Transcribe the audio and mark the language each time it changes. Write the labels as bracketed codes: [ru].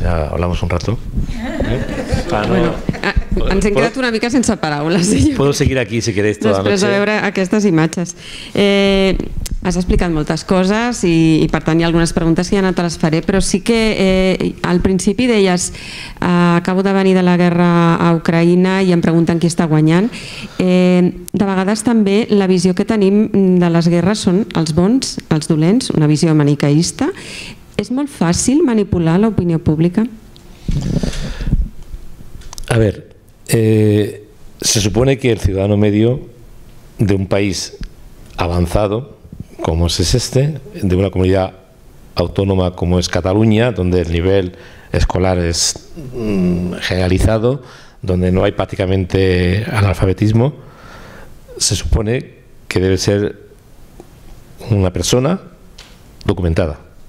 [es] Hablamos un rato. [ca] Bueno, ens hem quedat una mica sense paraules. [es] Puedo seguir aquí si queréis toda la noche. [ca] Després de veure aquestes imatges. Has explicat moltes coses i per tant hi ha algunes preguntes que ja no te les faré, però sí que al principi deies acabo de venir de la guerra a Ucraïna i em pregunten qui està guanyant. De vegades també la visió que tenim de les guerres són els bons, els dolents, una visió maniqueísta. [es] ¿Es muy fácil manipular la opinión pública? A ver, se supone que el ciudadano medio de un país avanzado, como es este, de una comunidad autónoma como es Cataluña, donde el nivel escolar es generalizado, donde no hay prácticamente analfabetismo, se supone que debe ser una persona documentada.